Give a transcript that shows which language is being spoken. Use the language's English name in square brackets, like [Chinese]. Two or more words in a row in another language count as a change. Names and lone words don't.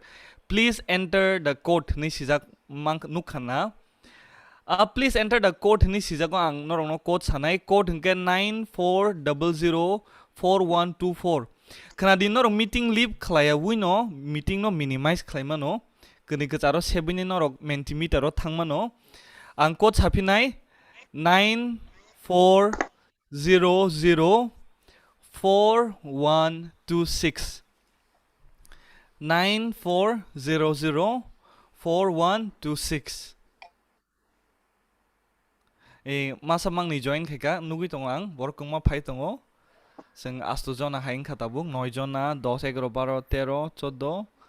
[English] Please enter the code [Kok Borok] ni sijak mang nukhana. [English] Please enter the code [Kok Borok] ni sijak ang norok no code sanai code hingke 94004124. Kana din norok [English] meeting leave [Kok Borok] khlaya wino meeting no minimize khlaimano kini kacharo 7 ni norok mentimeter ro thangmano ang code sapinai 94004126 94004126 masamang ni join khaika nugui tongo ang borokongma phai tongo sing 8 jona haing khatabuk 9 jona 10 11 12 13 14